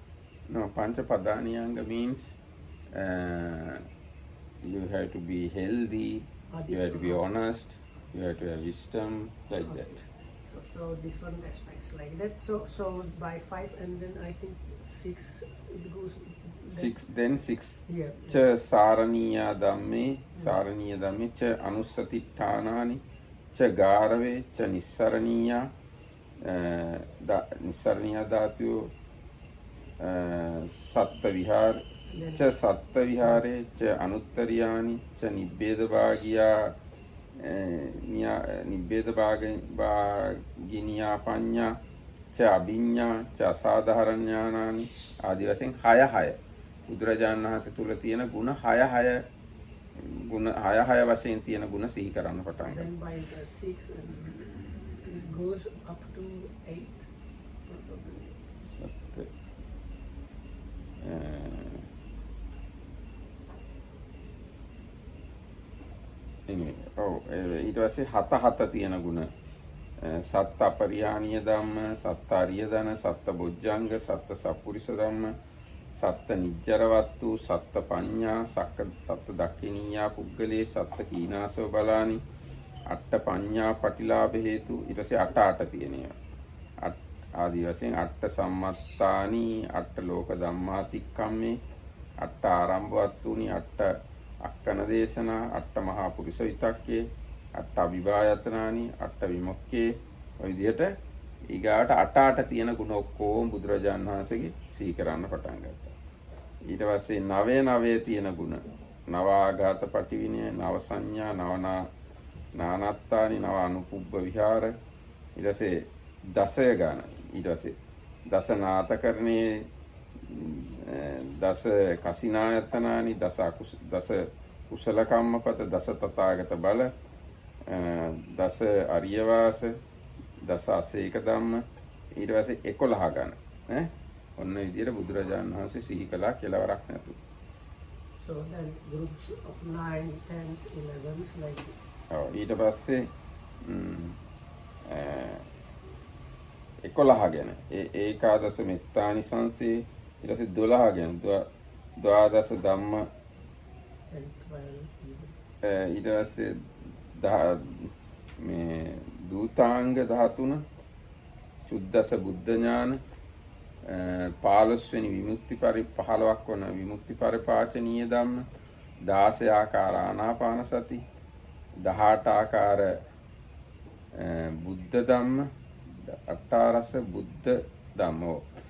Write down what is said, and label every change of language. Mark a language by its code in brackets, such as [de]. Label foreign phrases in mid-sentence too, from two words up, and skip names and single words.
[en] No, [pi] Pancha Padanyanga [en] means you have to be healthy, you have to be honest, you have to have wisdom, like that. So different aspects like that. So by 5 and then I think 6 it goes. 6. Yeah. [pi] Cha saraniya dhamme cha anussatiṭṭhānāni cha gārave cha nissaraniya dhātuyo satta vihāra cha satta vihāre cha anuttariyāni cha nibbeda bhāginiya paññā cha abhiññā cha asadharanඥානානි [si] ආදී වශයෙන් 6 බුදුරජාණන් වහන්සේ තුල තියෙන ගුණ 6 ගුණ 6 වශයෙන් තියෙන ගුණ සිහි කරන්න පටන් ගන්නවා. [en] Then by the 6 it goes up to 8 probably. [si] ඊට පස්සේ 7 තියෙන ගුණ [pi] සත්ත අපරිහානීය ධම්ම, සත්ත අරිය ධන, සත්ත බොජ්ජංග, සත්ත සප්පුරිස ධම්ම, සත්ත නිජ්ජරවත්තු, සත්ත පඤ්ඤා, සත්ත දක්ඛිනීයා පුද්ගලේ, සත්ත කීනාසව බලානි, අට්ඨ පඤ්ඤා පටිලාභ හේතු. [si] ඊට පස්සේ 8 තියෙනවා. ආදී වශයෙන් [pi] අට්ඨ සම්මත්තානි, අට්ඨ ලෝක ධම්මාතික්කම්මේ, අට්ඨ ආරම්භවත්තුනි, අට්ඨ අක්කන දේශනා, අට්ඨ මහා පුරුෂ විතක්කේ, අට්ඨ අභිභායතනානි, අට්ඨ විමුක්කේ. [si] ඔය විදිහට ඊගාට 8 තියෙන ගුණ ඔක්කොම බුදුරජාණන් වහන්සේගේ සිහි කරන්න පටන් ගත්තා. ඊට පස්සේ 9 තියෙන ගුණ, [pi] නවාඝාත පටිවිණය, නව සංඥා, නානත්තානි, නව අනුපුබ්බ විහාර. ඊට පස්සේ දසය ගාන, ඊට පස්සේ දස නාතකරණේ, දස කසිනායතනානි, දස කුසල කම්මපත, දස තථාගත බල, දස අරියවාස, දස අසේක ධම්ම, [si] ඊට පස්සේ 11 ගණ ඈ ඔන්න විදියට බුදුරජාණන් වහන්සේ සිහි කළා කෙලවරක් නැතුව. [en] So then groups of 9, 10s, 11s like this. [si] ඊට පස්සේ 11 ගැන [pi] ඒකාදස මෙත්තානිසංසේ, [si] ඊට පස්සේ 12 ගැන [pi] ද්වාදස ධම්ම, [en] And 12. [si] ඊට පස්සේ මේ දූතාංග 13, [pi] චුද්දස බුද්ධ ඥාන, [si] 15 වෙනි විමුක්ති 15ක් වන [pi] විමුක්ති පරිපාචනීය ධම්ම, [si] 16 ආකාර ආනාපාන සති, 18 ආකාර බුද්ධ ධම්ම, 18 රස බුද්ධ ධම්මෝ,